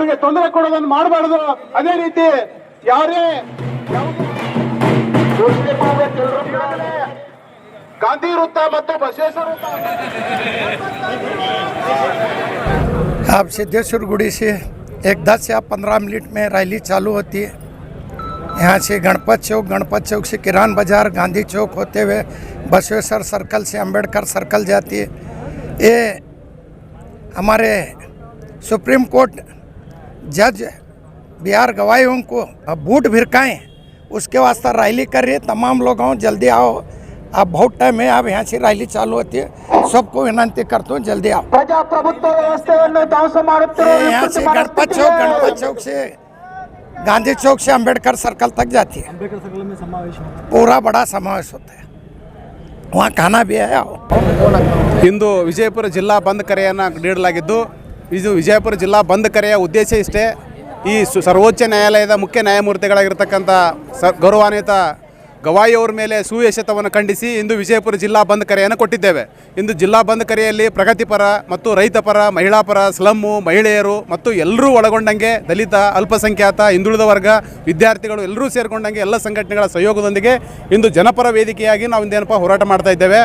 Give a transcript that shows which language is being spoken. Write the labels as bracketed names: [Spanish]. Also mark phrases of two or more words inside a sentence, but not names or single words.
[Kannada] ತೊಂದರೆ ಕೊಡೋದನ್ನು ಮಾಡಬಾರದು. ಅದೇ ರೀತಿ ಯಾರೇ ಗಾಂಧಿ ವೃತ್ತ ಮತ್ತು ಬಸವೇಶ್ವರ ವೃತ್ತ [Hindi] अब सिद्धेश्वर गुड़ी से एक 10 या 15 मिनट में रैली चालू होती है। यहाँ से गणपत चौक से किरान बाज़ार, गांधी चौक होते हुए बसवेश्वर सर्कल से अंबेडकर सर्कल जाती है। ये हमारे सुप्रीम कोर्ट जज BR गवाइयों को अब बूट भिरकाएँ उसके वास्ते रैली कर रही है। तमाम लोगों जल्दी आओ, अब बहुत टाइम है, अब यहाँ से रैली चालू होती है। सबको विनंती करता हूँ जल्दी आओ। [Kannada] ಪ್ರಜಾಪ್ರಭುತ್ವ ವ್ಯವಸ್ಥೆಯನ್ನು ಧ್ವಂಸ ಮಾಡುತ್ತಿರುವ [Hindi] यहाँ से गणपत चौक से गांधी चौक से अंबेडकर सर्कल तक जाती है। अंबेडकर सर्कल में समावेश होता पूरा बड़ा समावेश होता है, वहाँ खाना भी है। आओ। [Kannada] ಇಂದು ವಿಜಯಪುರ ಜಿಲ್ಲಾ ಬಂದ್ ಕರೆಯನ್ನು ನೀಡಲಾಗಿದ್ದು, ಇದು ವಿಜಯಪುರ ಜಿಲ್ಲಾ ಬಂದ್ ಕರೆಯ ಉದ್ದೇಶ ಇಷ್ಟೇ. ಈ ಸರ್ವೋಚ್ಚ ನ್ಯಾಯಾಲಯದ ಮುಖ್ಯ ನ್ಯಾಯಮೂರ್ತಿಗಳಾಗಿರ್ತಕ್ಕಂಥ ಗೌರವಾನ್ವಿತ ಗವಾಯಿಯವರ ಮೇಲೆ ಸುವ್ಯಶತವನ್ನು ಖಂಡಿಸಿ ಇಂದು ವಿಜಯಪುರ ಜಿಲ್ಲಾ ಬಂದ್ ಕರೆಯನ್ನು ಕೊಟ್ಟಿದ್ದೇವೆ. ಇಂದು ಜಿಲ್ಲಾ ಬಂದ್ ಕರೆಯಲ್ಲಿ ಪ್ರಗತಿಪರ ಮತ್ತು ರೈತಪರ, ಮಹಿಳಾ ಪರ, ಸ್ಲಮ್ಮು, ಮಹಿಳೆಯರು ಮತ್ತು ಎಲ್ಲರೂ ಒಳಗೊಂಡಂಗೆ ದಲಿತ, ಅಲ್ಪಸಂಖ್ಯಾತ, ಹಿಂದುಳಿದ ವರ್ಗ, ವಿದ್ಯಾರ್ಥಿಗಳು ಎಲ್ಲರೂ ಸೇರಿಕೊಂಡಂಗೆ ಎಲ್ಲ ಸಂಘಟನೆಗಳ ಸಹಯೋಗದೊಂದಿಗೆ ಇಂದು ಜನಪರ ವೇದಿಕೆಯಾಗಿ ನಾವು ಇಂದೇನಪ್ಪ ಹೋರಾಟ ಮಾಡ್ತಾ ಇದ್ದೇವೆ.